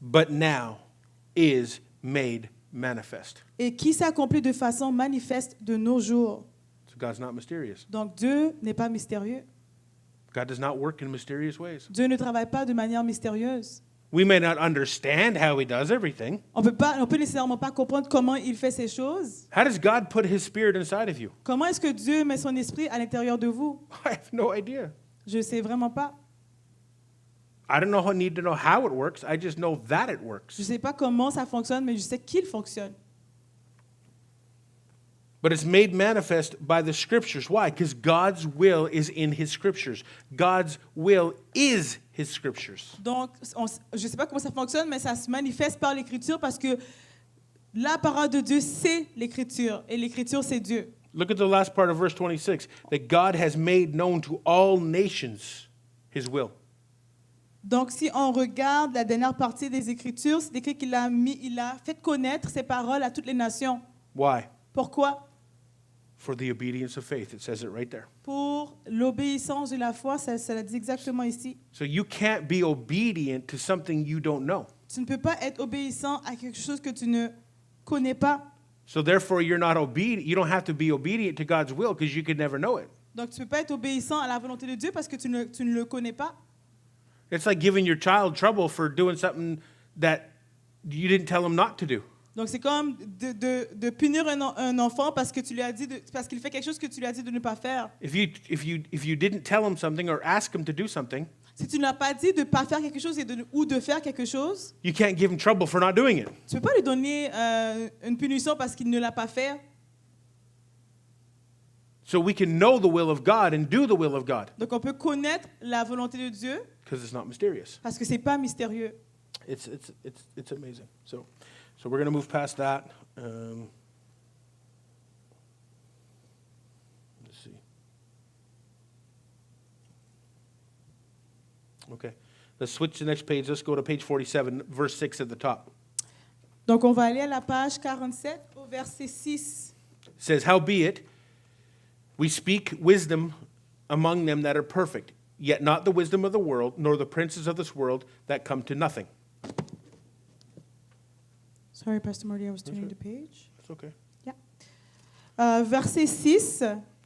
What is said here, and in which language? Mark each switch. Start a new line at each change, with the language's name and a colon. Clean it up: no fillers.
English: But now is made manifest.
French: Et qui s'accomplit de façon manifeste de nos jours.
English: So God's not mysterious.
French: Donc, Dieu n'est pas mystérieux.
English: God does not work in mysterious ways.
French: Dieu ne travaille pas de manière mystérieuse.
English: We may not understand how he does everything.
French: On peut nécessairement pas comprendre comment il fait ces choses.
English: How does God put his spirit inside of you?
French: Comment est-ce que Dieu met son esprit à l'intérieur de vous?
English: I have no idea.
French: Je ne sais vraiment pas.
English: I don't know, need to know how it works. I just know that it
French: Je
English: works.
French: ne sais pas comment ça fonctionne, mais je sais qu'il fonctionne.
English: But it's made manifest by the scriptures. Why? Because God's will is in his scriptures. God's will is his scriptures.
French: Donc, je ne sais pas comment ça fonctionne, mais ça se manifeste par l'Écriture parce que la parole de Dieu, c'est l'Écriture. Et l'Écriture, c'est Dieu.
English: Look at the last part of verse 26. That God has made known to all nations his will.
French: Donc, si on regarde la dernière partie des Écritures, c'est écrit qu'il a fait connaître ses paroles à toutes les nations.
English: Why?
French: Pourquoi?
English: For the obedience of faith. It says it right there.
French: Pour l'obéissance de la foi, ça le dit exactement ici.
English: So you can't be obedient to something you don't know.
French: Tu ne peux pas être obéissant à quelque chose que tu ne connais pas.
English: So therefore you're not obedient. You don't have to be obedient to God's will because you could never know it.
French: Donc, tu ne peux pas être obéissant à la volonté de Dieu parce que tu ne le connais pas.
English: It's like giving your child trouble for doing something that you didn't tell him not to do.
French: Donc, c'est comme de punir un enfant parce que tu lui as dit parce qu'il fait quelque chose que tu lui as dit de ne pas faire.
English: If you didn't tell him something or ask him to do something,
French: Si tu ne l'as pas dit de ne pas faire quelque chose ou de faire quelque chose,
English: you can't give him trouble for not doing it.
French: tu ne peux pas lui donner une punition parce qu'il ne l'a pas fait.
English: So we can know the will of God and do the will of God
French: Donc, on peut connaître la volonté de Dieu
English: because it's not mysterious.
French: parce que ce n'est pas mystérieux.
English: It's amazing. So we're going to move past that. Let's see. Okay. Let's switch to the next page. Let's go to page 47, verse 6 at the top.
French: Donc, on va aller à la page 47 au verset 6.
English: It says, "Howbeit, we speak wisdom among them that are perfect, yet not the wisdom of the world, nor the princes of this world that come to nothing." Sorry, Pastor Marty, I was turning the page. It's okay.
French: Yeah. Verset 6.